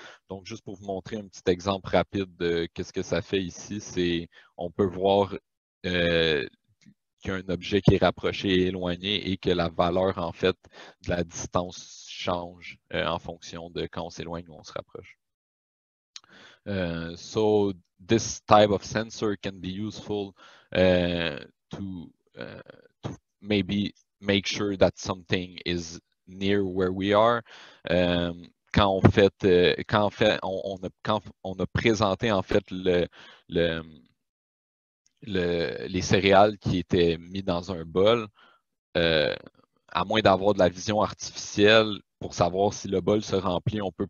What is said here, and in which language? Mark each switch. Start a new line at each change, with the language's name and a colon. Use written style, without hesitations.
French: Donc, juste pour vous montrer un petit exemple rapide de qu'est-ce que ça fait ici, c'est on peut voir qu'il y a un objet qui est rapproché et éloigné et que la valeur en fait de la distance change en fonction de quand on s'éloigne ou on se rapproche.
English: So this type of sensor can be useful to maybe make sure that something is near where we are.
French: Quand on a présenté en fait les céréales qui étaient mis dans un bol, à moins d'avoir de la vision artificielle pour savoir si le bol se remplit,